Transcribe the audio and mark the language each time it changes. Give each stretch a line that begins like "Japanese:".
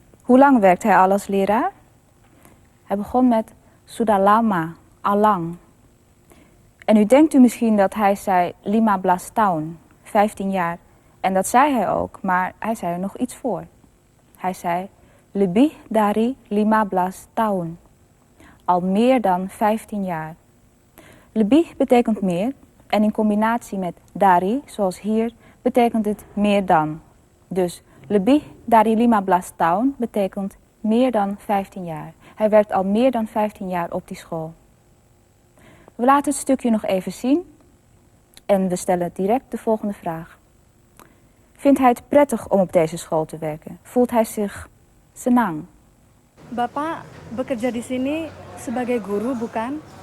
Dutch: Hoe lang werkt hij al als leraar? Hij begon met
Indonesian: sudah lama,
Dutch: allang. En nu denkt u misschien dat hij zei
Indonesian: 15 tahun,
Dutch: 15 jaar. En dat zei hij ook, maar hij zei er nog iets voor. Hij zei
Indonesian: lebih dari 15 tahun.
Dutch: Al meer dan 15 jaar. Lebih betekent meer en in combinatie met dari, zoals hier, betekent het meer dan. Dus
Indonesian: lebih dari 15 tahun
Dutch: betekent meer dan 15 jaar. Hij werkt al meer dan 15 jaar op die school. We laten het stukje nog even zien en we stellen direct de volgende vraag. Vindt hij het prettig om op deze school te werken? Voelt hij zich senang?
Indonesian: Bapak bekerja di sini sebagai guru, bukan?